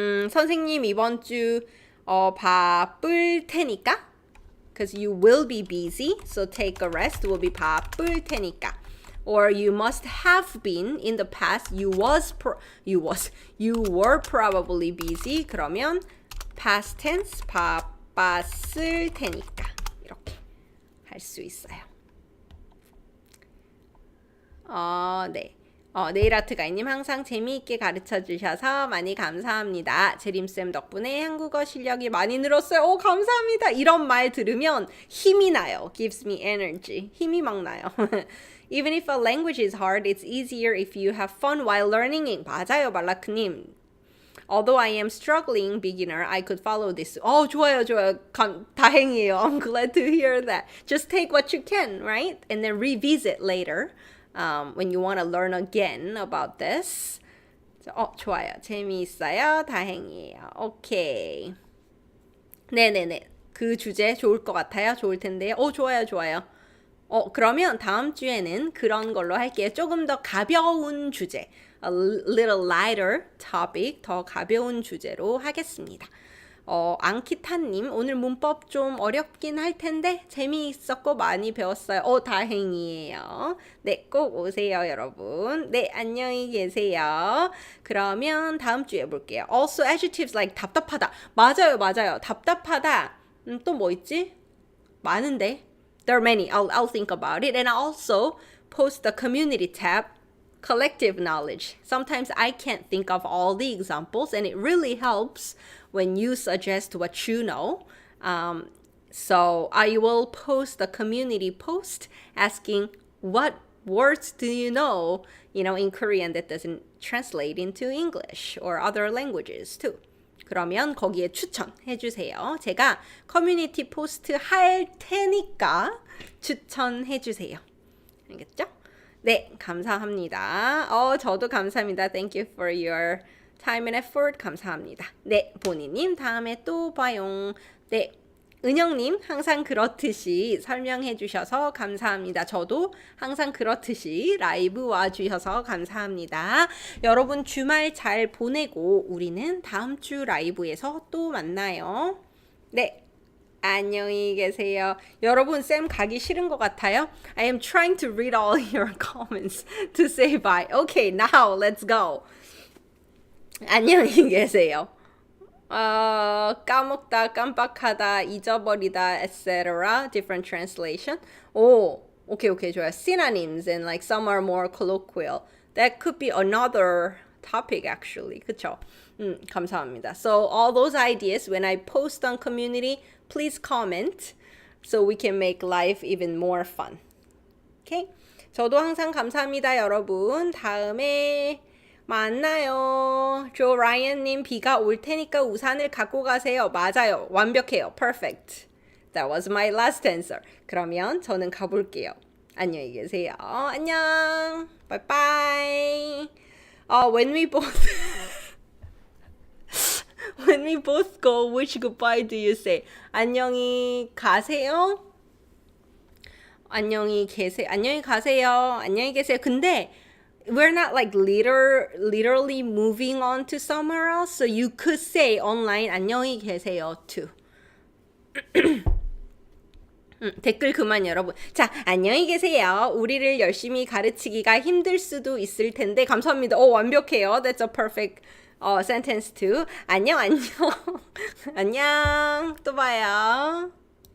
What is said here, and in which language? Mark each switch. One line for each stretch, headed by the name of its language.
Korean: 선생님 이번 주 바쁠 테니까
English: because you will be busy, so take a rest. will be
Korean: 바쁠 테니까.
English: Or you must have been in the past. You were probably busy.
Korean: 그러면 past tense 바빴을 테니까 이렇게 할 수 있어요. 네. 네일아트 가이님 항상 재미있게 가르쳐 주셔서 많이 감사합니다. 재림쌤 덕분에 한국어 실력이 많이 늘었어요. 감사합니다. 이런 말 들으면 힘이 나요.
English: Gives me energy.
Korean: 힘이 막 나요.
English: Even if a language is hard, it's easier if you have fun while learning it.
Korean: 맞아요, 말라크님.
English: Although I am struggling beginner, I could follow this.
Korean: 좋아요. 다행이에요.
English: I'm glad to hear that. Just take what you can, right? And then revisit later. When you want to learn again about this.
Korean: 좋아요. 재미있어요. 다행이에요. 오케이. 네네네. 그 주제 좋을 것 같아요. 좋을 텐데요. 좋아요. 그러면 다음 주에는 그런 걸로 할게요. 조금 더 가벼운 주제.
English: A little lighter topic.
Korean: 더 가벼운 주제로 하겠습니다. 앙키타님, 오늘 문법 좀 어렵긴 할 텐데 재미있었고 많이 배웠어요. 다행이에요. 네, 꼭 오세요, 여러분. 네, 안녕히 계세요. 그러면 다음 주에 볼게요.
English: Also, adjectives like 답답하다.
Korean: 맞아요. 답답하다. 또 뭐 있지? 많은데.
English: There are many. I'll think about it. And I also post the community tab. Collective knowledge. Sometimes I can't think of all the examples, and it really helps when you suggest what you know. So I will post a community post asking what words do you know, in Korean that doesn't translate into English or other languages too.
Korean: 그러면 거기에 추천해 주세요. 제가 커뮤니티 포스트 할 테니까 추천해 주세요. 알겠죠? 네, 감사합니다. 저도 감사합니다.
English: Thank you for your time and effort.
Korean: 감사합니다. 네, 보니님 다음에 또 봐요. 네, 은영님 항상 그렇듯이 설명해 주셔서 감사합니다. 저도 항상 그렇듯이 라이브 와주셔서 감사합니다. 여러분 주말 잘 보내고 우리는 다음 주 라이브에서 또 만나요. 네. 안녕히 계세요. 여러분 쌤 가기 싫은 것 같아요?
English: I am trying to read all your comments to say bye. Okay, now let's go.
Korean: 안녕히 계세요. 까먹다, 깜빡하다, 잊어버리다, etc.
English: Different translation. Okay,
Korean: 좋아요.
English: Synonyms and like some are more colloquial. That could be another topic actually.
Korean: 그쵸? 감사합니다.
English: So all those ideas when I post on community, please comment so we can make life even more fun. Okay?
Korean: 저도 항상 감사합니다, 여러분. 다음에 만나요. 조 라이언님 비가 올 테니까 우산을 갖고 가세요. 맞아요. 완벽해요.
English: Perfect. That was my last answer.
Korean: 그러면 저는 가볼게요. 안녕히 계세요. 안녕.
English: Bye bye. When we both go, which goodbye do you say?
Korean: 안녕히 가세요. 안녕히 계세요. 근데
English: we're not like literally moving on to somewhere else, so you could say online
Korean: 안녕히 계세요
English: too.
Korean: 댓글 그만 여러분. 자, 안녕히 계세요. 우리를 열심히 가르치기가 힘들 수도 있을 텐데 감사합니다. 완벽해요.
English: That's a perfect sentence too.
Korean: 안녕. 안녕. 또 봐요.